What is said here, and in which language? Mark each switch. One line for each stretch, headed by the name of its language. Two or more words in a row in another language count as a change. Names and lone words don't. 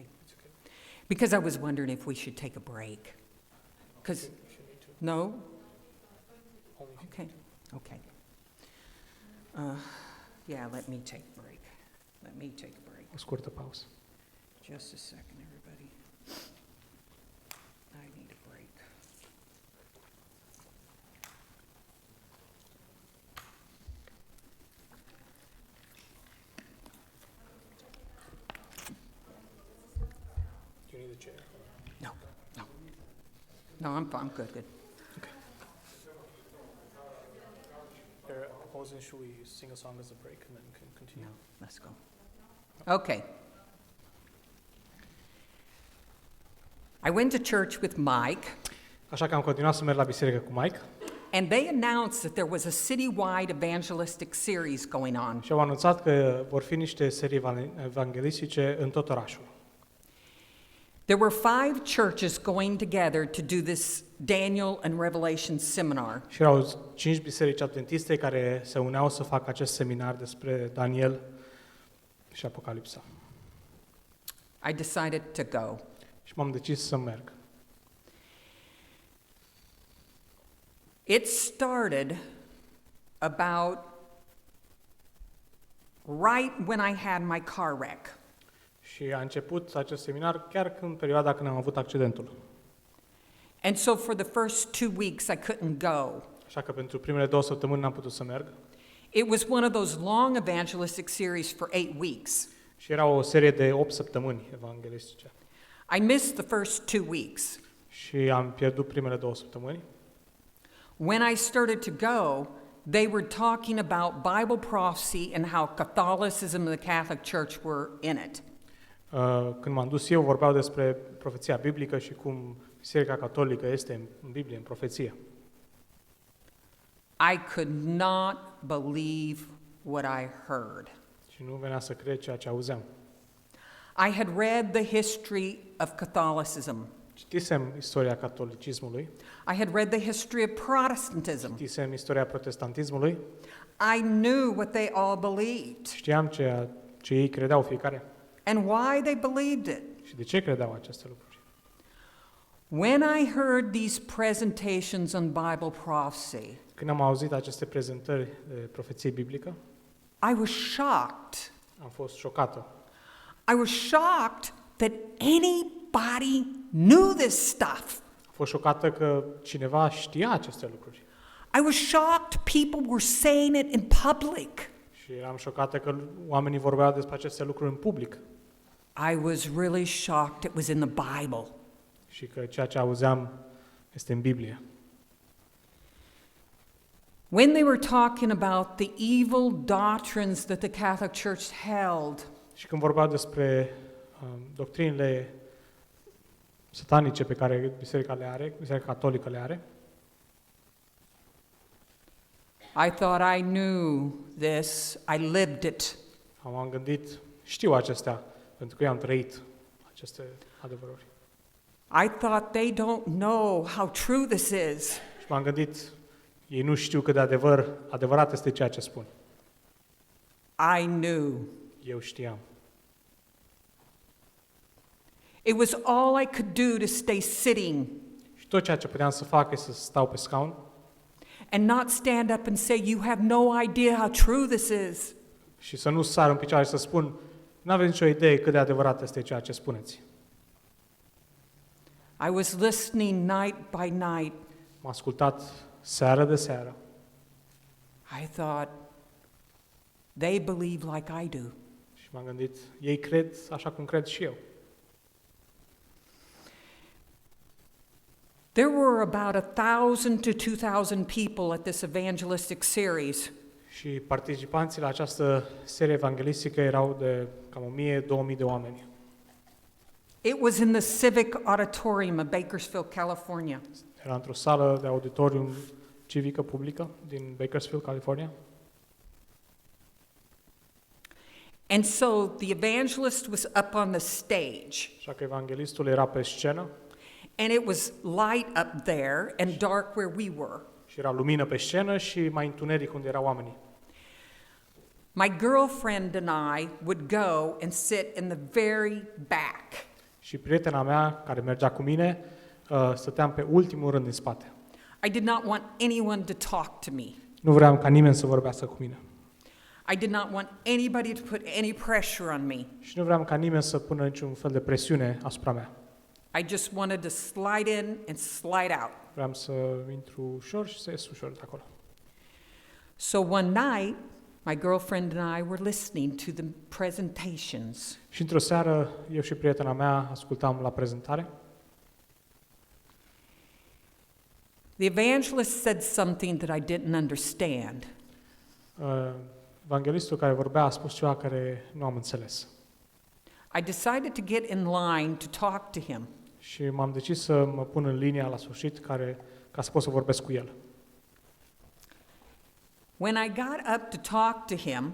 English: Because I was wondering if we should take a break. Because no. Okay. Okay. Yeah, let me take a break. Let me take a break.
Romanian: O scurtă pauză.
English: Just a second, everybody. I need a break. Do you need a chair? No, no. No, I'm good. They're proposing, should we sing a song as a break and then we can continue? No, let's go. Okay. I went to church with Mike,
Romanian: Așa că am continuat să merg la biserică cu Mike
English: and they announced that there was a citywide evangelistic series going on.
Romanian: și au anunțat că vor fi niște serii evanghelistice în tot orașul.
English: There were 5 churches going together to do this Daniel and Revelation seminar.
Romanian: Și erau 5 biserici adventiste care se uneau să facă acest seminar despre Daniel și Apocalipsa.
English: I decided to go.
Romanian: Și m-am decis să merg.
English: It started about right when I had my car wreck.
Romanian: Și a început acest seminar chiar în perioada când am avut accidentul.
English: And so for the first 2 weeks I couldn't go.
Romanian: Așa că pentru primele 2 săptămâni n-am putut să merg.
English: It was one of those long evangelistic series for 8 weeks.
Romanian: Și era o serie de 8 săptămâni evanghelistice.
English: I missed the first 2 weeks.
Romanian: Și am pierdut primele 2 săptămâni.
English: When I started to go, they were talking about Bible prophecy and how Catholicism and the Catholic Church were in it.
Romanian: Când m-am dus eu, vorbeau despre profeția biblică și cum Biserica Catolică este în Biblie, în profeție.
English: I could not believe what I heard.
Romanian: Și nu venea să cred ceea ce auzeam.
English: I had read the history of Catholicism.
Romanian: Citisem istoria catolicismului,
English: I had read the history of Protestantism.
Romanian: citisem istoria protestantismului,
English: I knew what they all believed
Romanian: știam ce ei credeau fiecare
English: and why they believed it.
Romanian: și de ce credeau aceste lucruri.
English: When I heard these presentations on Bible prophecy,
Romanian: Când am auzit aceste prezentări de profeție biblică,
English: I was shocked.
Romanian: am fost șocată.
English: I was shocked that anybody knew this stuff.
Romanian: Am fost șocată că cineva știa aceste lucruri.
English: I was shocked people were saying it in public.
Romanian: Și eram șocată că oamenii vorbeau despre aceste lucruri în public.
English: I was really shocked it was in the Bible.
Romanian: Și că ceea ce auzeam este în Biblie.
English: When they were talking about the evil doctrines that the Catholic Church held,
Romanian: Și când vorbeau despre doctrinele satanice pe care Biserica Catolică le are,
English: I thought I knew this, I lived it.
Romanian: am gândit, știu acestea, pentru că eu am trăit aceste adevăruri.
English: I thought they don't know how true this is.
Romanian: Și m-am gândit, Ei nu știu cât de adevărat este ceea ce spun.
English: I knew.
Romanian: Eu știam.
English: It was all I could do to stay sitting
Romanian: Și tot ceea ce puteam să fac este să stau pe scaun
English: and not stand up and say, "You have no idea how true this is."
Romanian: și să nu sar în picioare și să spun, nu aveți nicio idee cât de adevărat este ceea ce spuneți.
English: I was listening night by night.
Romanian: M-a ascultat seară de seară.
English: I thought, they believe like I do.
Romanian: Și m-am gândit, ei cred așa cum cred și eu.
English: There were about 1,000 to 2,000 people at this evangelistic series.
Romanian: Și participanții la această serie evanghelistică erau de cam 1000-2000 de oameni.
English: It was in the Civic Auditorium of Bakersfield, California.
Romanian: Era într-o sală de auditorium civică publică din Bakersfield, California.
English: And so the evangelist was up on the stage,
Romanian: Așa că evanghelistul era pe scenă
English: and it was light up there and dark where we were.
Romanian: și era lumină pe scenă și mai întuneric unde erau oamenii.
English: My girlfriend and I would go and sit in the very back.
Romanian: Și prietena mea, care mergea cu mine, stăteam pe ultimul rând din spate.
English: I did not want anyone to talk to me.
Romanian: Nu vreau ca nimeni să vorbească cu mine.
English: I did not want anybody to put any pressure on me.
Romanian: Și nu vreau ca nimeni să pună niciun fel de presiune asupra mea.
English: I just wanted to slide in and slide out.
Romanian: Vreau să intru ușor și să ies ușor de acolo.
English: So one night, my girlfriend and I were listening to the presentations.
Romanian: Și într-o seară, eu și prietena mea ascultam la prezentare.
English: The evangelist said something that I didn't understand.
Romanian: Evanghelistul care vorbea a spus ceva care nu am înțeles.
English: I decided to get in line to talk to him.
Romanian: Și m-am decis să mă pun în linia la sfârșit ca să pot să vorbesc cu el.
English: When I got up to talk to him,